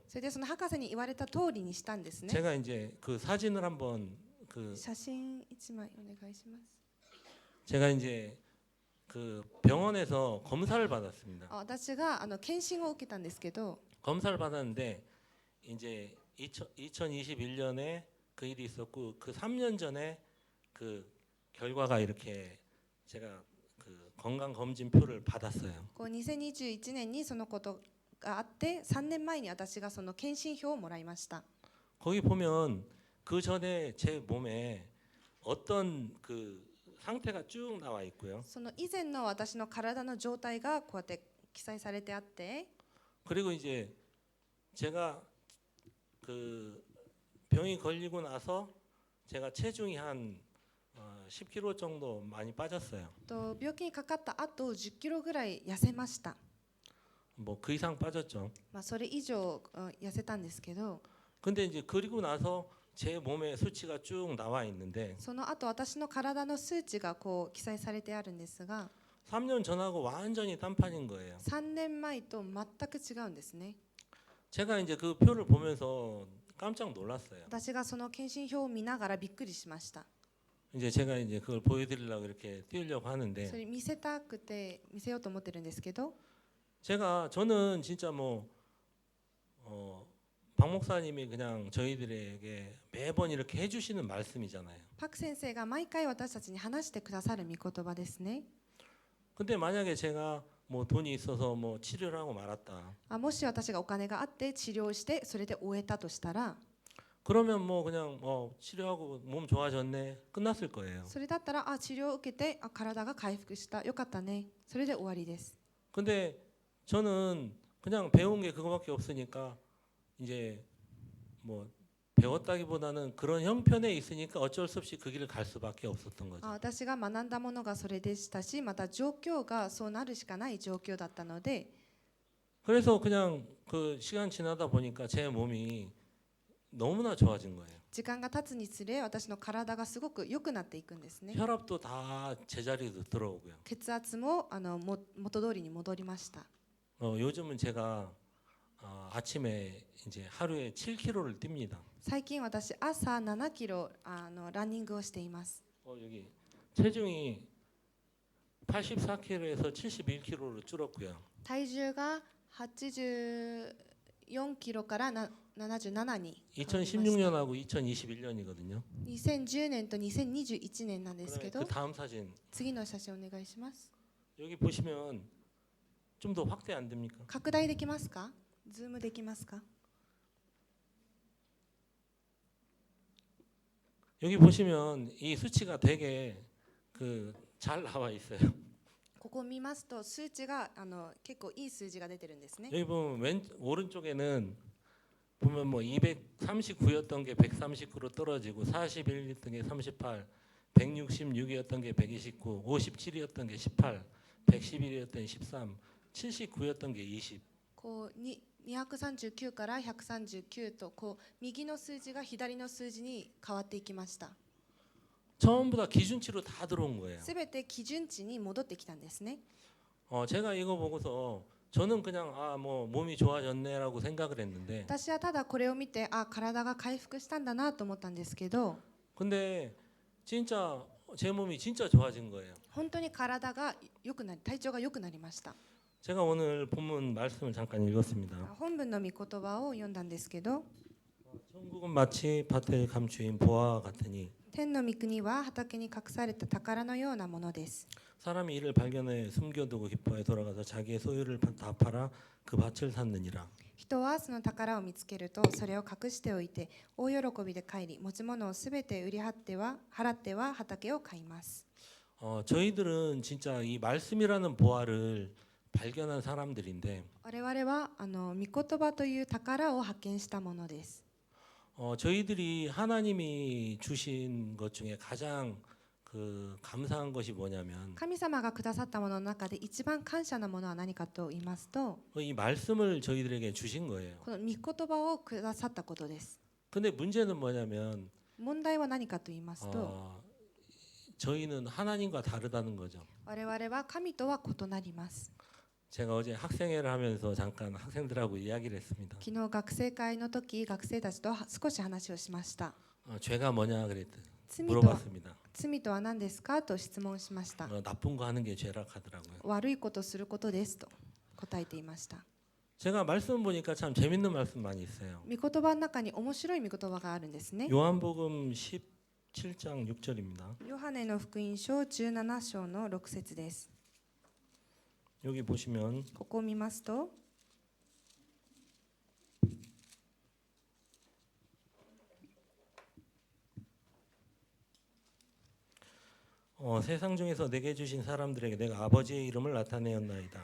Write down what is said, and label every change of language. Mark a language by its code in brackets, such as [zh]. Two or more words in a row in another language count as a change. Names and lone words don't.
[ja] それでその博士に言われた通りにしたんですね。 [ko] 제가 이제 그 사진을 한번 그 [ja] 写真1枚お願いします。 [ko] 제가 이제 그 병원에서 검사를 받았습니다. [ja] 私が検診を受けたんですけど、 [ko] 검사를 받았는데 이제 2021년에 그 일이 있었고 그 3년 전에 그 결과가 이렇게 제가 그 건강 검진표를 받았어요. [ja] こう2021年にそのことがあって3年前に私がその検診票をもらいました。 [ko] 거기 보면 그 전에 제 몸에 어떤 그 상태가 쭉 나와 있고요. [ja] その以前の私の体の状態がこうやって記載されてあって、 [ko] 그리고 이제 제가 그 병이 걸리고 나서 제가 체중이 한 10kg 정도 많이 빠졌어요. [ja] と病気にかかった後10キロぐらい痩せました。 [ko] 뭐 그 이상 빠졌죠. [ja] それ以上痩せたんですけど、 [ko] 근데 이제 그리고 나서 제 몸에 수치가 쭉 나와 있는데 [ja] その後私の体の数値がこう記載されてあるんですが、 [ko] 3년 전하고 완전히 딴판인 거예요. [ja] 3 年前と全く違うんですね。 [ko] 제가 이제 그 표를 보면서 깜짝 놀랐어요. [ja] 私がその検診票を見ながらびっくりしました。 [ko] 이제 제가 이제 그걸 보여드리려고 이렇게 띄우려고 [ja] そ [ko] 하는데 [ja] れ見せたくて見せようと思ってるんですけど、 [ko] 저는 진짜 박 목사님이 그냥 저희들에게 매번 이렇게 해주시는 말씀이잖아요. [ja] パク先生が毎回私たちに話してくださる御言葉ですね。 [ko] 근데 만약에 제가 뭐 돈이 있어서 뭐 치료를 하고 말았다. [ja] もし私がお金があって治療してそれで終えたとしたら、 [ko] 그러면 뭐 그냥 치료하고 몸 좋아졌네 끝났을 거예요. [ja] それだったら治療を受けて体が回復したよかったね、それで終わりです。 [ko] 근데 저는 그냥 배운 게 그거밖에 없으니까 이제 뭐 배웠다기보다는 그런 형편에 있으니까 어쩔 수 없이 그 길을 갈 수밖에 없었던 거죠. [ja] 私が学んだものがそれでしたし、また状況がそうなるしかない状況だったので、 [ko] 그래서 그냥 그 시간 지나다 보니까 제 몸이 너무나 좋아진 거예요. [ja] 時間が経つにつれ私の体がすごく良くなっていくんですね。 [ko] 혈압도 다 제자리로 들어오고요. [ja] 血圧も元通りに戻りました。 [ko] 요즘은 제가 아침에 이제 하루에 7km를 뜁니다. [ja] 最近私朝7キロランニングをしています。 [ko] 여기 체중이 84kg에서 71kg로 줄었고요. [ja] 体重が84キロから77に変わりました。 [ko] 2016년하고 2021년이거든요. [ja] 2010 年と2021年なんですけ 그 ど、 [ko] 다음 사진 [ja] 次の写真お願いします。 [ko] 여기 보시면 좀 더 확대 안 됩니까? [ja] 拡大できますか？ズームできますか？ [ko] 여기 보시면 이 수치가 되게 잘 나와 있어요. [ja] ここを見ますと数値が結構いい数字が出てるんですね。 [ko] 여기 보면 오른쪽에는 보면 뭐 239였던 게 139로 떨어지고 41이었던 게 38, 166이었던 게 129, 57이었던 게 18, 111이었던 게 13, 79였던 게 20. [ja] こう239から139とこう右の数字が左の数字に変わっていきました。 [ko] 전부 다 기준치로 다 들어온 거예요. [ja] すべて基準値に戻ってきたんですね。 [ko] 제가 이거 보고서 저는 그냥 뭐 몸이 좋아졌네라고 생각을 했는데 [ja] 私はただこれを見て体が回復したんだなと思ったんですけど、 [ko] 근데 진짜 제 몸이 진짜 좋아진 거예요. [ja] 本当に体が良くなり、体調が良くなりました。 [ko] 제가 오늘 본문 말씀을 잠깐 읽었습니다. [ja] 本文の御言葉を読んだんですけど、 [ko] 천국은 마치 밭을 감추인 보화와 같으니 [ja] 天の御国は畑に隠された宝のようなものです。 [ko] 사람이 이를 발견해 숨겨두고 기뻐해 돌아가서 자기의 소유를 다 팔아 그 밭을 샀느니라. [ja] 人はその宝を見つけるとそれを隠しておいて大喜びで帰り持ち物をすべて売り払っては畑を買います。 [ko] 저희들은 진짜 이 말씀이라는 보화를 발견한 사람들인데 [ja] 我々は御言葉という宝を発見したものです。 [ko] 저희들이 하나님이 주신 것 중에 가장 감사한 것이 뭐냐면 [ja] 神様がくださったものの中で一番感謝なものは何かと言いますと [ko] 이 말씀을 저희들에게 주신 거예요. [ja] この御言葉をくださったことです。 [ko] 근데 문제는 뭐냐면 [ja] 問題は何かと言いますと [ko] 저희는 하나님과 다르다는 거죠. [ja] 我々は神とは異なります。 [ko] 제가 어제 학생회를 하면서 잠깐 학생들하고 이야기를 했습니다. [ja] 昨日学生会の時学生たちと少し話をしました。 [ko] 죄가 뭐냐 그랬더니 [ja] 罪とは [ko] 물어봤습니다. [ja] 罪とは何ですかと質問しました。 [ko] 나쁜 거 하는 게 죄라 하더라고요. [ja] 悪いことすることですと答えていました。 [ko] 제가 말씀 보니까 참 재밌는 말씀 많이 있어요. [ja] 御言葉の中に面白い御言葉があるんですね。 [ko] 요한복음 17장 6절입니다. [ja] ヨハネの福音書17章の6節です。 [ko] 여기 보시면 [ja] ここを見ますと [ko] 세상 중에서 내게 주신 사람들에게 내가 아버지의 이름을 나타내었나이다.